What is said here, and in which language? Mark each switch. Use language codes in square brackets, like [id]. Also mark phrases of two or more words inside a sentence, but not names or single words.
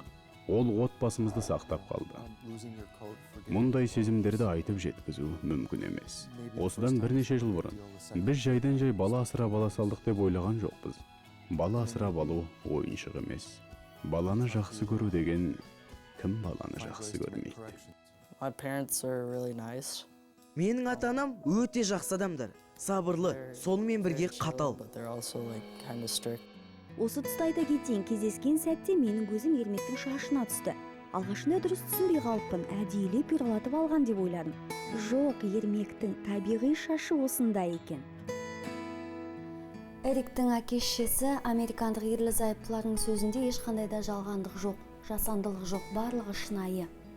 [kk] Ол отбасымызды сақтап қалды. Мұндай сезімдерді айтып жеткізу мүмкін емес. Осыдан бірнеше жыл бұрын біз жайдан жай бала асырап ала салдық деп ойлаған жоқпыз. Бала асырап алу ойыншық емес. Баланы жақсы көру деген кім баланы жақсы көрмейді? [en] My parents are really nice. [kk] Менің ата-анам өте жақсы адамдар. Сабырлы, сонымен бірге қатал. [en] But they're also like kind of strict. [kk] Осы тұста айта кетейін, кездескен сәтте менің көзім Ермектің шашына түсті. Алғашында дұрыс түсінбей қалыппын, әдейілеп пирлатып алған деп ойладым. Жоқ, Ермектің табиғи шашы осындай екен. Эриктің әке-шешесі американдық ерлі-зайыптылардың сөзінде ешқандай да жалғандық жоқ, жасандылық жоқ, барлығы шынайы.